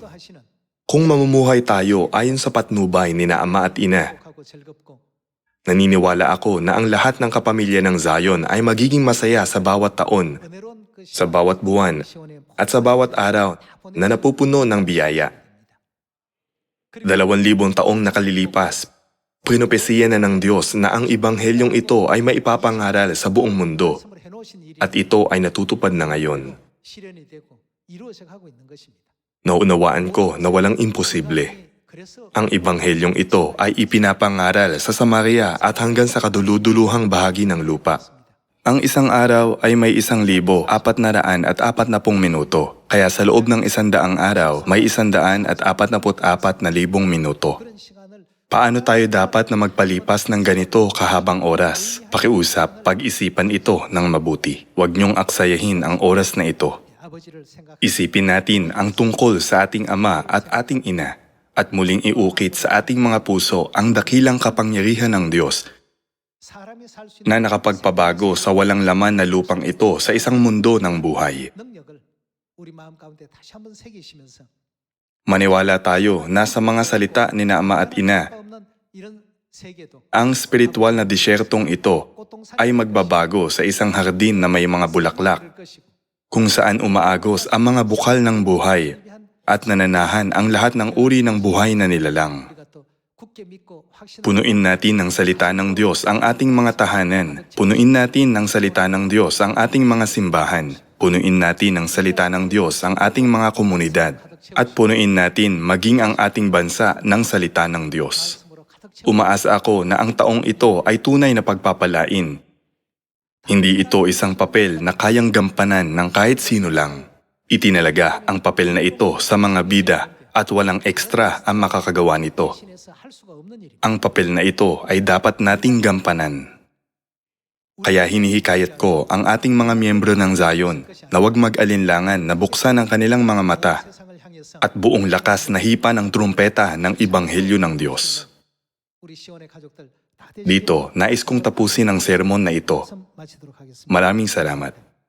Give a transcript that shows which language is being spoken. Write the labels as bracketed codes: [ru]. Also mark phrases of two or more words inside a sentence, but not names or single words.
[tl] Kung mamumuhay tayo ayon sa patnubay ni na Ama at Ina, naniniwala ako na ang lahat ng kapamilya ng Zion ay magiging masaya sa bawat taon, sa bawat buwan, at sa bawat araw na napupuno ng biyaya. 2,000 taong nakalilipas, pinopesiya na ng Diyos na ang Ebanghelyong ito ay maipapangaral sa buong mundo. [ko] 해놓으신 일이 [tl] at ito ay natutupad na ngayon. [ko] 실현이 되고 이루어져 가고 있는 것입니다. [tl] Naunawaan ko na walang imposible. [ko] 그래서 [tl] Ang ibanghelyong ito ay ipinapangaral sa Samaria at hanggang sa kaduluduluhang bahagi ng lupa. Ang isang araw ay may 1,440 minuto, kaya sa loob ng 100 araw may 144,000 minuto. [ko] 그런 시간을 [tl] Paano tayo dapat na magpalipas ng ganito kahabang oras? Pakiusap, pag-isipan ito ng mabuti. Huwag niyong aksayahin ang oras na ito. [ko] 아버지를 생각 [tl] Isipin natin ang tungkol sa ating ama at ating ina at muling iukit sa ating mga puso ang dakilang kapangyarihan ng Diyos [ko] 사람이 살 수 [tl] na [ko] 있는 [tl] nakapagpabago sa walang laman na lupang ito sa isang mundo ng buhay. [ko] 능력을 우리 마음 가운데 다시 한번 새기시면서 [tl] Maniwala tayo na sa mga salita ni na ama at ina, [ko] 없는 이런 세계도 [tl] ang spiritual na disyertong ito [ko] 고통산 [tl] ay magbabago sa isang hardin na may mga bulaklak [ko] 것이고 [tl] kung saan umaagos ang mga bukal ng buhay at nananahan ang lahat ng uri ng buhay na nilalang. [ko] 우리가 또 굳게 믿고 확신하고 [tl] Punuin natin ng salita ng Diyos ang ating mga tahanan. Punuin natin ng salita ng Diyos ang ating mga simbahan. Punuin natin ng salita ng Diyos ang ating mga komunidad. At punuin natin maging ang ating bansa ng salita ng Diyos. [ko] 말씀으로 가득 채워 [tl] Umaasa ako na ang taong ito ay tunay na pagpapalain. Hindi ito isang papel na kayang gampanan ng kahit sino lang. Itinalaga ang papel na ito sa mga bida at walang ekstra ang makakagawa nito. [ko] 신에서 할 수가 없는 일입니다. [tl] Ang papel na ito ay dapat nating gampanan. Kaya hinihikayat ko ang ating mga miyembro ng Zion na huwag mag-alinlangan na buksan ang kanilang mga mata [ko] 세상을 향해서 [tl] at buong lakas na hipa ng trumpeta ng Ibanghelyo ng Diyos. [ko] 우리 시온의 가족들 다 [tl] Dito, nais kong tapusin ang sermon na ito. [ko] 마치도록 하겠습니다. [tl] Maraming salamat.